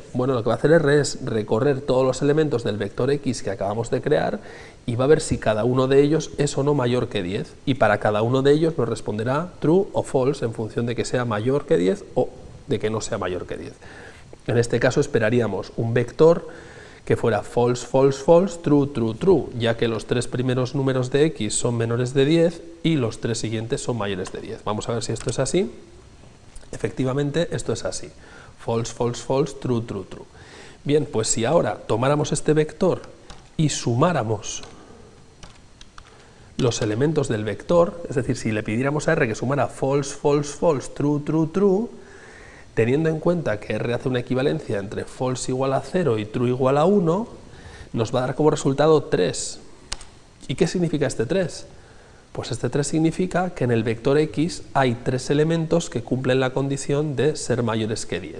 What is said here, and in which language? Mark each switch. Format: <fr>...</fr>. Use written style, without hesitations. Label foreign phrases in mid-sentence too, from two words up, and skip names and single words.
<es>Bueno, lo que va a hacer R es recorrer todos los elementos del vector X que acabamos de crear y va a ver si cada uno de ellos es o no mayor que 10. Y para cada uno de ellos nos responderá true o false en función de que sea mayor que 10 o de que no sea mayor que 10. En este caso esperaríamos un vector que fuera</es> <en>false, false, false, true, true, true,</en> <es>ya que los tres primeros números de X son menores de 10 y los tres siguientes son mayores de 10. Vamos a ver si esto es así. Efectivamente, esto es así.</es> <en>False, false, false, true, true, true.</en> <es>Bien, pues si ahora tomáramos este vector y sumáramos los elementos del vector, es decir, si le pidiéramos a R que sumara</es> <en>false, false, false, true, true, true,</en> <es>teniendo en cuenta que R hace una equivalencia entre false igual a 0 y true igual a 1, nos va a dar como resultado 3. ¿Y qué significa este 3? Pues este 3 significa que en el vector X hay tres elementos que cumplen la condición de ser mayores que 10.</es>